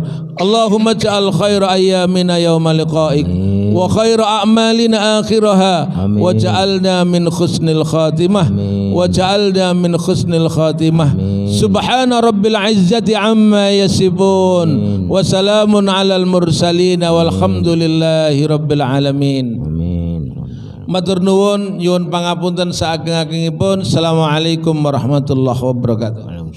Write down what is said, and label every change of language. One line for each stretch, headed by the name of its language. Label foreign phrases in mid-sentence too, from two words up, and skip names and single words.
Arabic: اللهم اجعل خير أيامنا يوم لقائك وخير أعمالنا آخرها واجعلنا من حسن الخاتمة واجعلنا من حسن الخاتمة. سبحان رب العزة عما يصفون وسلام على المرسلين والحمد لله رب العالمين.
Javanese: Matur nuwun, nyuwun pangapunten saageng-agengipun.
Arabic: السلام عليكم ورحمة الله وبركاته.